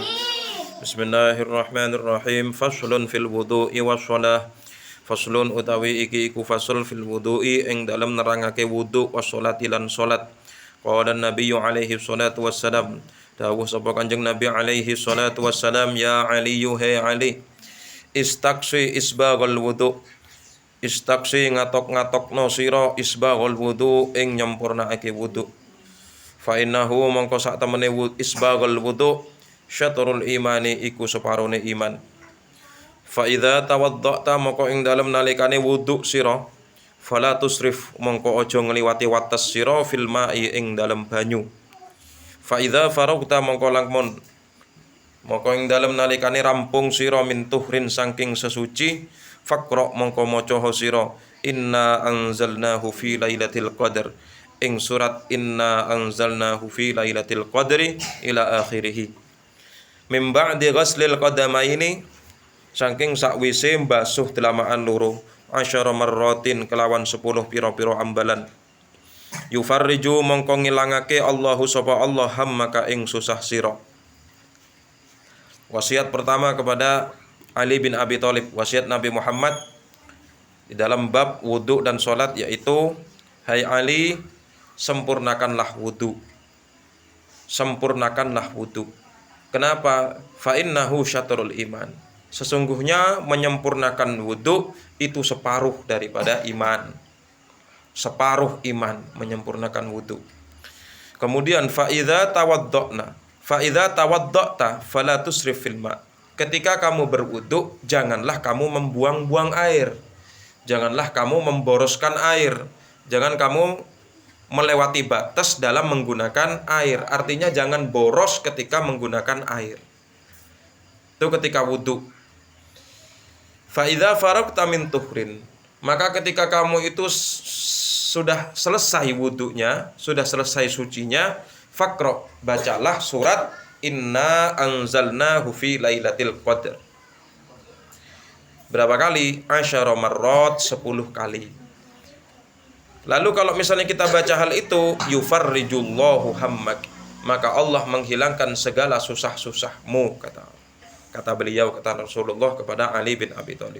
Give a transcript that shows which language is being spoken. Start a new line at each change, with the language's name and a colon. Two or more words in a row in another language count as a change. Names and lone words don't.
Arabic: بسم الله الرحمن الرحيم. فصل في الوضوء والصلاة.
Javanese: Faslun utawi iki iku fasl
Arabic: في الوضوء
Javanese: ing dalem nerangake wudu wassalati lan salat.
Arabic: قال النبي عليه الصلاة والسلام.
Javanese: Dawuh sapa Kanjeng Nabi
Arabic: عليه الصلاة والسلام, يا علي
Javanese: yuhe Ali,
Arabic: استقص إسباغ الوضوء.
Javanese: Istaksi ngatok-ngatokno sira
Arabic: إسباغ الوضوء
Javanese: ing nyempurnakake wudu.
Arabic: فإنه
Javanese: mongko sak temene
Arabic: إسباغ الوضوء شطر الإيمان
Javanese: iku separone iman.
Arabic: فإذا توضأت
Javanese: mongko ing dalem nalikane wudu sira
Arabic: فلا تسرف
Javanese: mongko aja ngliwati wates sira
Arabic: في الماء
Javanese: ing dalem banyu.
Arabic: فإذا فرغت
Javanese: mongko lamun mongko ing dalem nalikane rampung sira
Arabic: من طهر
Javanese: saking sesuci Fakra mongko maca sira
Arabic: إنا أنزلناه في ليلة القدر
Javanese: ing surat
Arabic: إنا أنزلناه في ليلة القدر إلى آخره. من بعد غسل القدمين
Javanese: saking sakwise mbasuh delamaan loro
Arabic: عشر مرات
Javanese: kelawan 10 pira-pira ambalan. Yufarriju mongko ngilangake Allahu sapa Allah hammaka ing susah sira.
Indonesian: Wasiat pertama kepada Ali bin Abi Thalib, wasiat Nabi Muhammad di dalam bab wudu dan sholat, yaitu hai Ali, sempurnakanlah wudu. Sempurnakanlah wudu. Kenapa?
Arabic: فإنه شطر الإيمان.
Indonesian: Sesungguhnya menyempurnakan wudu itu separuh daripada iman. Separuh iman menyempurnakan wudu. Kemudian
Arabic: فإذا توضأت فلا تسرف في الماء'.
Indonesian: Ketika kamu berwudu, janganlah kamu membuang-buang air. Janganlah kamu memboroskan air. Jangan kamu melewati batas dalam menggunakan air. Artinya jangan boros ketika menggunakan air. Itu ketika wudu.
Arabic: فإذا فرغت من طهر.
Indonesian: Maka ketika kamu itu sudah selesai wudunya, sudah selesai sucinya, faqra, bacalah surat Inna anzalnahu fi lailatul qadr. Berapa kali?
Arabic: عشر مرات,
Indonesian: 10 kali. Lalu kalau misalnya kita baca hal itu,
Arabic: يفرج الله همك,
Indonesian: maka Allah menghilangkan segala susah-susahmu, kata beliau, kata Rasulullah kepada Ali bin Abi Thalib.